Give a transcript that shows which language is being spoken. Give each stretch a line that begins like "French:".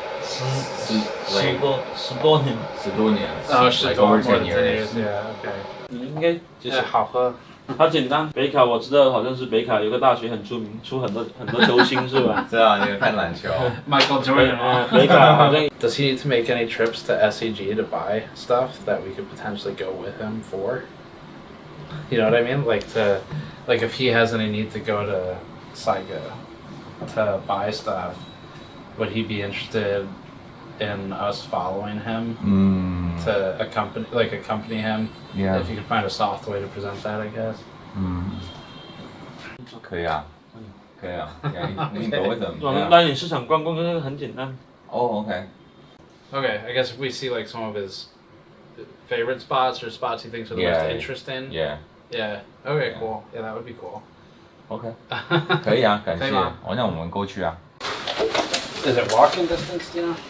Chinese: 10多年。 10多年。10多年。OK。你应该就是好喝。它简单，北卡我知道，好像是北卡有个大学很出名，出很多球星是吧？知道你有看篮球，Michael Jordan。北卡好像。
English: Does he need to make any trips to SEG to buy stuff that we could potentially go with him for? You know what I mean? Like if he has any need to go to Saigo to buy stuff, would he be interested in us following him to accompany him? Yeah. If you could find a soft way to present that, I guess.
Chinese: 可以啊，可以啊，你走为什么？我们带你市场逛逛，这个很简单。
English: Okay. Okay, I guess if we see like some of his favorite spots or spots he thinks are the most interesting. Yeah. Yeah. Okay, cool. Yeah, that would be cool.
Chinese: Okay. 可以啊，感谢。那我们过去啊。
English: Is it walking distance, do you know?